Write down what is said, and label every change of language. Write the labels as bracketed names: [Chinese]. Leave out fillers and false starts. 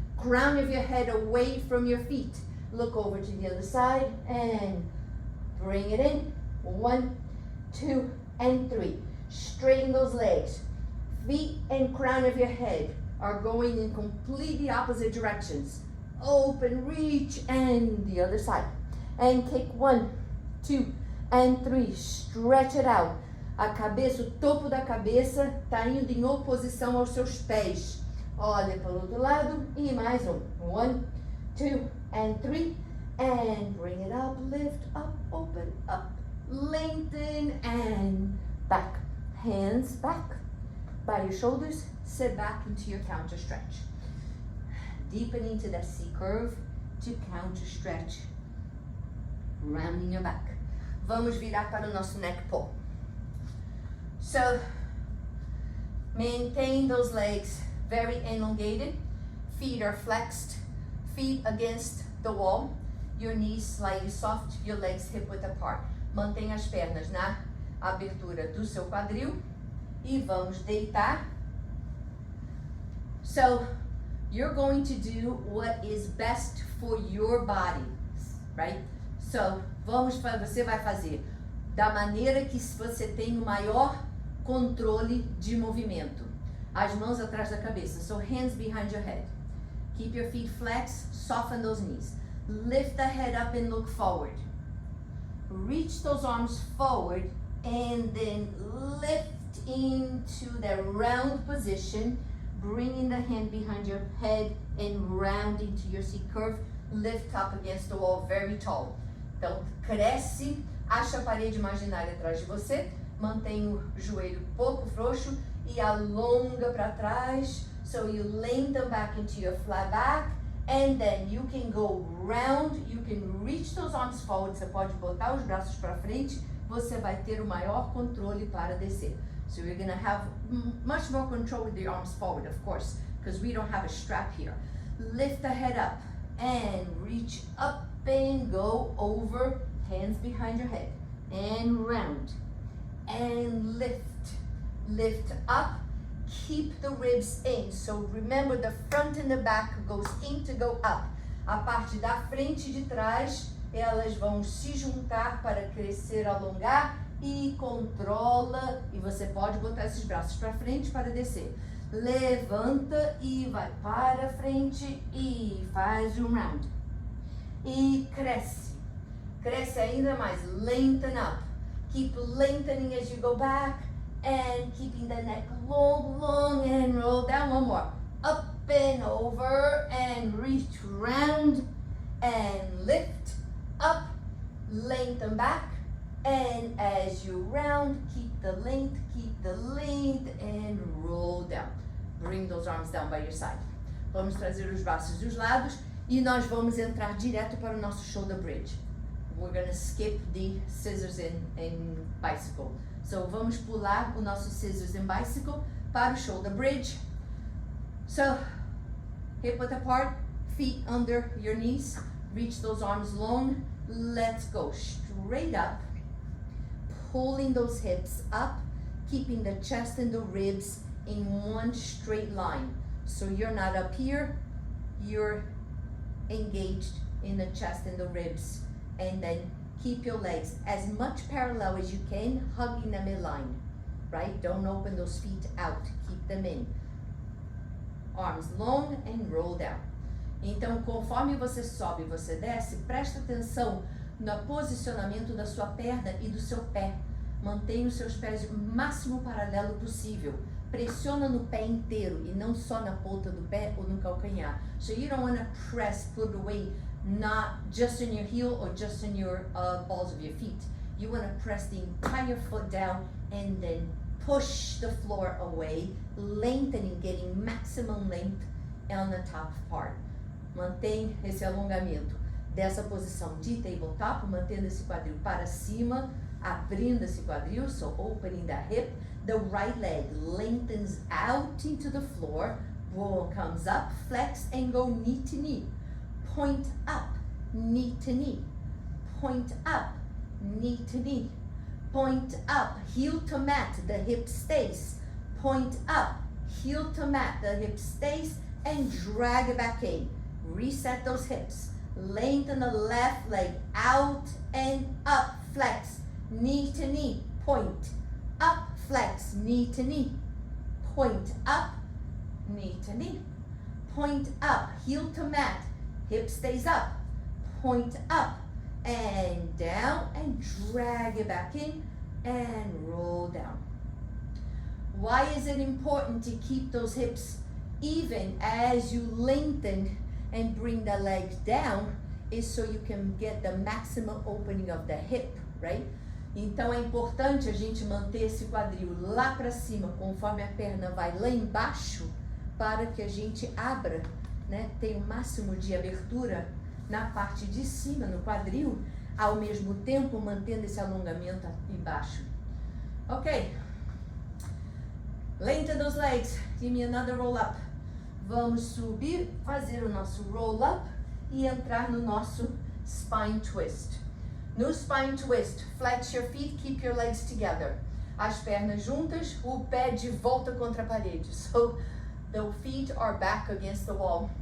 [English] Crown of your head away from your feet. Look over to the other side and bring it in. 1, 2, and 3. Straighten those legs. Feet and crown of your head are going in completely opposite directions. Open, reach, and the other side. And kick 1, 2, and 3. Stretch it out. [Portuguese] A cabeça, o topo da cabeça está indo em oposição aos seus pés. Olha para o outro lado e mais um. [English] 1, 2, and 3. And bring it up, lift up, open up, lengthen, and back. Hands back by your shoulders. Sit back into your counter stretch. Deepen into that C curve to counter stretch. Rounding your back. [Portuguese] Vamos virar para o nosso neck pull. [English] So, maintain those legs very elongated. Feet are flexed. Feet against the wall. Your knees slightly soft. Your legs hip width apart. [Portuguese] Mantenha as pernas na abertura do seu quadril. E vamos deitar. [English] So, you're going to do what is best for your body, right? [Portuguese] So, você vai fazer da maneira que você tem o maior controle de movimento. As mãos atrás da cabeça. [English] So, hands behind your head. Keep your feet flexed, soften those knees. Lift the head up and look forward. Reach those arms forward and then lift into the round position, bringing the hand behind your head and round into your C curve. Lift up against the wall, very tall. [Portuguese] Então, cresce, acha a parede imaginária atrás de você, mantém o joelho um pouco frouxo e alonga para trás. [English] So you lengthen back into your flat back, and then you can go round, you can reach those arms forward. [Portuguese] Você pode botar os braços para frente, você vai ter o maior controle para descer. [English] So you're gonna have much more control with the arms forward, of course, because we don't have a strap here. Lift the head up and reach up and go over, hands behind your head, and round, and lift. Lift up, keep the ribs in. So remember, the front and the back goes in to go up. [Portuguese] A parte da frente e de trás, elas vão se juntar para crescer, alongar, e controla, e você pode botar esses braços para frente para descer. Levanta e vai para frente e faz um round. E cresce. Cresce ainda mais. [English] Lengthen up. Keep lengthening as you go back and keeping the neck long, long, and roll down. One more. Up and over and reach round and lift up, lengthen back. And as you round, keep the length, and roll down. Bring those arms down by your side. [Portuguese] Vamos trazer os braços dos lados e nós vamos entrar direto para o nosso shoulder bridge. [English] We're going to skip the scissors and bicycle. [Portuguese] So vamos pular o nosso scissors and bicycle para o shoulder bridge. [English] So, hip width apart, feet under your knees. Reach those arms long. Let's go straight up. Pulling those hips up, keeping the chest and the ribs in one straight line. So you're not up here, you're engaged in the chest and the ribs. And then keep your legs as much parallel as you can, hugging them in line, right? Don't open those feet out, keep them in. Arms long and roll down. [Portuguese] Então, conforme você sobe e você desce, presta atenção no posicionamento da sua perna e do seu pé. Mantenha os seus pés o máximo paralelo possível. Pressiona no pé inteiro e não só na ponta do pé ou no calcanhar. [English] So you don't want to press, put away, not just on your heel or just on your balls of your feet. You want to press the entire foot down and then push the floor away, lengthening, getting maximum length on the top part. [Portuguese] Mantém esse alongamento dessa posição de tabletop, mantendo esse quadril para cima, abrindo esse quadril, [English] so opening the hip. The right leg lengthens out into the floor, ball comes up, flex and go knee to knee. Point up, knee to knee. Point up, knee to knee. Point up, heel to mat, the hip stays. Point up, heel to mat, the hip stays, and drag it back in. Reset those hips. Lengthen the left leg out and up, flex, knee to knee, point, up, flex, knee to knee, point up, knee to knee, point up, heel to mat, hip stays up, point up and down, and drag it back in and roll down. Why is it important to keep those hips even as you lengthen and bring the legs down? Is so you can get the maximum opening of the hip, right? [Portuguese] Então é importante a gente manter esse quadril lá para cima, conforme a perna vai lá embaixo, para que a gente abra, né? Tenha o máximo de abertura na parte de cima, no quadril, ao mesmo tempo mantendo esse alongamento embaixo. Ok. [English] Lengthen those legs. Give me another roll up. [Portuguese] Vamos subir, fazer o nosso roll up e entrar no nosso spine twist. [English] No spine twist, flex your feet, keep your legs together. [Portuguese] As pernas juntas, o pé de volta contra a parede. [English] So the feet are back against the wall.